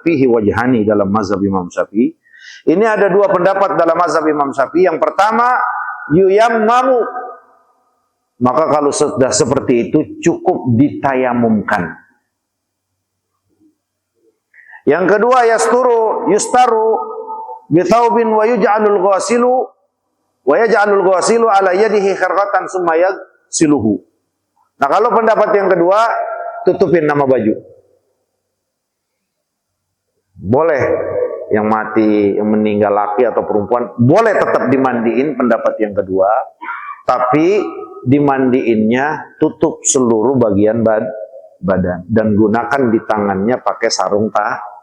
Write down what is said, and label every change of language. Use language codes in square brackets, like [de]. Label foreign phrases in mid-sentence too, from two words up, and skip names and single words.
[ar] فيه وجهان [id] dalam mazhab Imam Syafi'i. Ini ada dua pendapat dalam mazhab Imam Syafi'i. Yang pertama, yuyammamu. Maka kalau sudah seperti itu cukup ditayamumkan. Yang kedua, [ar] يستر بثوب ويجعل الغاسل على يده خرقة ثم يغسله. [id] Nah, kalau pendapat yang kedua, tutupin nama baju. Boleh yang mati, yang meninggal laki atau perempuan, boleh tetap dimandiin, pendapat yang kedua, tapi dimandiinnya tutup seluruh bagian badan dan gunakan di tangannya pakai sarung tangan.